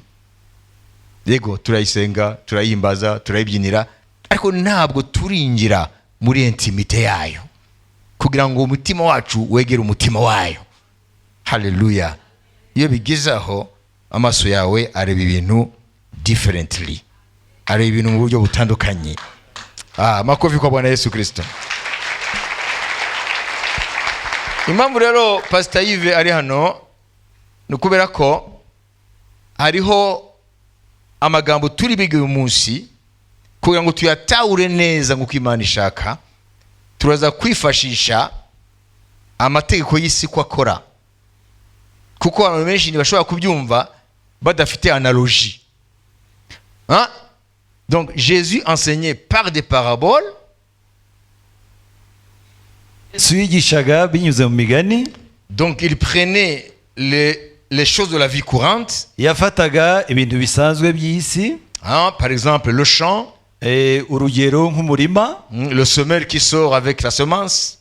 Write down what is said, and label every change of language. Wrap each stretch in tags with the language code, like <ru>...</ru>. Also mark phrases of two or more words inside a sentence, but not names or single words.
<rw>Yego turayisenga, turayimbaza, turayibyinira, ariko ntabwo turinjira muri</rw> <fr>intimite yayo</fr> <rw>kugira ngo umutima wacu wegere umutima wayo. Haleluya. Iyo bigezaho amaso yawe areba ibintu differently, areba ibintu mu buryo butandukanye.</rw> <sw>Makofi kwa Bwana Yesu Kristo.</sw> <rw>Impamvu rero Pastor Yves ari hano nukubera ko hariho amagambo turi bige uyu munsi kugira ngo tuyatahure neza nk'uko Imana ishaka. Turaza kwifashisha amategeko y'isi ko akora, kuko abantu benshi ntibashobora kubyumva badafite</rw> <fr>analogie. Donc Jésus enseignait par des paraboles. Donc il prenait les choses de la vie courante. Par exemple le champ, le semeur qui sort avec la semence.</fr>